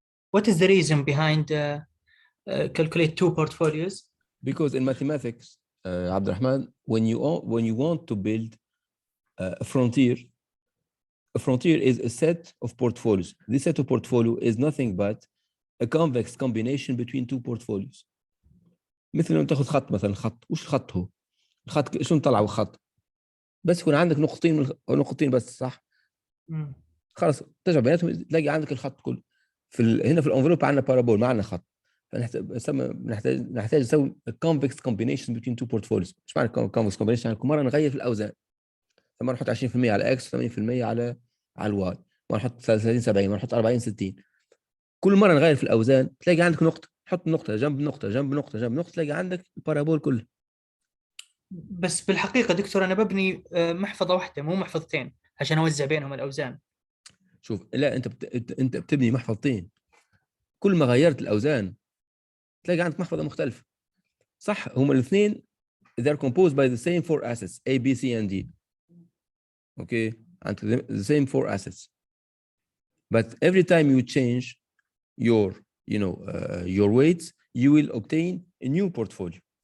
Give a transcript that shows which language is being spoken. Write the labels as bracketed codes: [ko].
[en] What is the reason behind calculate 2 portfolios? Because in mathematics, Abdurrahman, when you want to build a frontier is a set of portfolios. This set of portfolio is nothing but a convex combination between 2 portfolios. [ar] مثل لما تاخذ خط مثلا، خط وش خط هو؟ الخط شلون طلع خط؟ بس يكون عندك نقطتين بس، صح؟ خلاص تجمع بيناتهم تلاقي عندك الخط كله. هنا في الانفلوب عندنا بارابول، ما عندنا خط، فنحتاج نسوي [en] convex combination between 2 portfolios. [ar] ايش معنى convex combination؟ يعني كل مره نغير في الاوزان، فمره نحط 20% على اكس، 80% على الواي، مره نحط 30 70، مره نحط 40 60. كل مره نغير في الاوزان تلاقي عندك نقطه، حط نقطه جنب نقطه جنب نقطه جنب نقطه، تلاقي عندك البارابول كله. بس بالحقيقه دكتور انا ببني محفظه واحده مو محفظتين عشان اوزع بينهم الاوزان. شوف، لا، انت بتبني محفظتين، كل ما غيرت الاوزان تلاقي عندك محفظه مختلفه، صح؟ هم الاثنين [en] they are composed by the same 4 assets A, B, C, and D. Okay, and the same 4 assets. But every time you change your your weights, you will obtain a new portfolio.